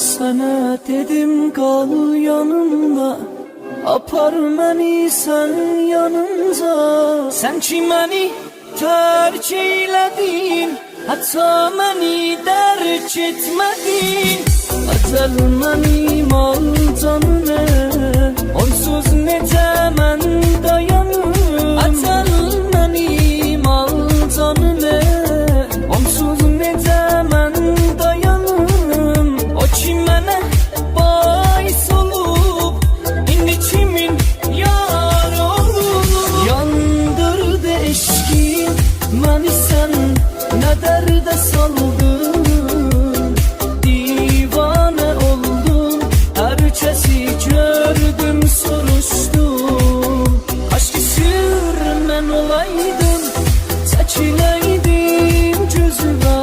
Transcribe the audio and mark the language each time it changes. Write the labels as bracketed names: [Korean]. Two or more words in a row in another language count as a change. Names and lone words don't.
[Turkish] Sana dedim kal yanımda, apar beni sen yanınca. Sen ki beni terk eyledin, hatta beni derk etmedin. Acel benim al canına, [Azerbaijani] onsuz necə mən dayanım. [Turkish] Acel benim al canına, [Azerbaijani] onsuz necə mən dayanım. O ki mənə bahis olub, indi kimin yar olub. Yandırdı eşkin məni sən, nə dərdə saldın. [Turkish] Divane oldum, herkesi gördüm soruştum. Aşkı sürmen olaydım, çekileydim gözüme.